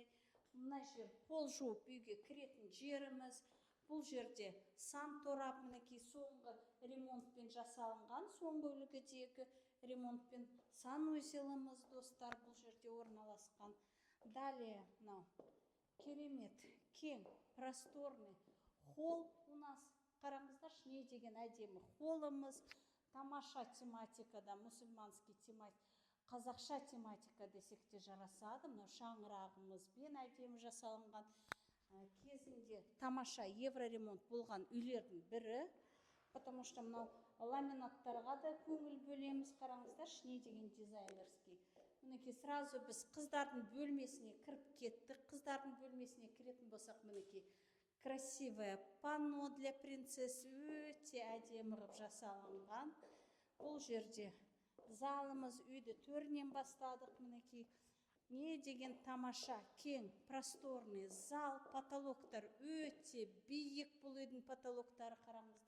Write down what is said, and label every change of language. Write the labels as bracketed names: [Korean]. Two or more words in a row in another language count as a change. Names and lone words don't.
[Kazakh] Мына жер пол жуып үйге кіретін жеріміз. Бұл жерде сан торап, мінекей соңғы ремонтпен жасалынған, соңғы үлгідегі ремонтпен санузеліміз достар бұл жерде орналасқан. Далее, керемет, кең, [Russian] просторный холл у нас. [Kazakh] Қараңыздар, не деген әдемі холлымыз. Тамаша тематикада, [Russian] мұсылманский тематика, [Kazakh] қазақша тематика десек те жарасады. Мынау шаңырағымызбен әдемі жасалынған. Кезінде тамаша евроремонт болған үйлердің бірі. [Russian] Потому что [Kazakh] мынау ламинаттарға да көңіл бөлеміз. Қараңыздар, не деген дизайнерский. Мінекей сразу біз қыздардың бөлмесіне кіріп кеттік. Қыздардың бөлмесіне кіретін болсақ, мінекей [Russian] красивое панно для принцесс, [Kazakh] өте әдемі ғып жасалынған. Бұл жерде залымыз, үйді төрінен бастадық. Мінекей не деген тамаша, кең, [Russian] просторный зал, [Kazakh] потолоктар өте биік, бұл үйдің потолоктары қараңыздар.